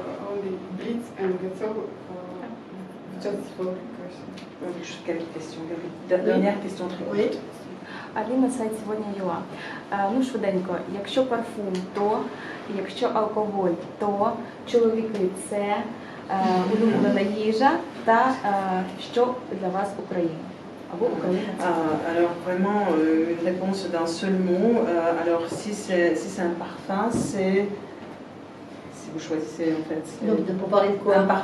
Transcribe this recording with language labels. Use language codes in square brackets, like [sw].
[en] Only Blitz and Gazelle, just for question. [fr] Quelques questions, dernière question très courte. [uk] Аліна, сайт сьогодні ЮА. Ну, швиденько, якщо парфум, то, якщо алкоголь, то, чоловіки – це улюблена їжа, та що для вас Україна? Або Україна – це? [fr] Alors vraiment une réponse d'un seul mot. Alors si c'est un parfum, c'est si vous choisissez en fait. Donc pour parler de quoi?